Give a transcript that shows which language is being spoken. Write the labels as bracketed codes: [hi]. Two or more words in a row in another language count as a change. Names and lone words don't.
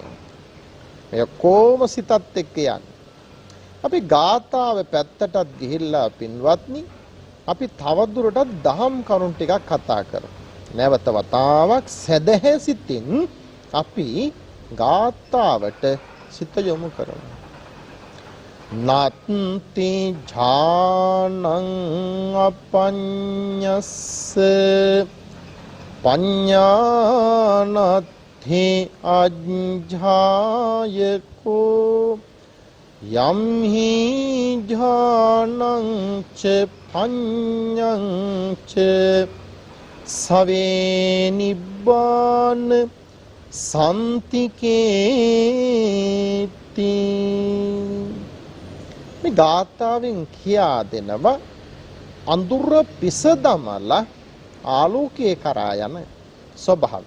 [si] මේ කොම සිතත් එක්ක යන්නේ. අපි ගාථාවේ පැත්තටත් ගිහිල්ලා පින්වත්නි අපි තවදුරටත් දහම් කරුණු ටිකක් කතා කරමු. නැවත වතාවක් සදහැ සිතින් අපි ගාථාවට සිත යොමු කරමු. [pi] නත්ති ඥානං අපඤ්ඤස්ස පඤ්ඤානත්ථි අජ්ජායකෝ යම් හි ඥානං ච පඤ්ඤං ච සවේ නිබ්බාන සම්තිකේති. [si] මේ ගාථාවෙන් කියා දෙනවා අඳුර පිසදමල ආලෝකයේ කරා යන ස්වභාවය.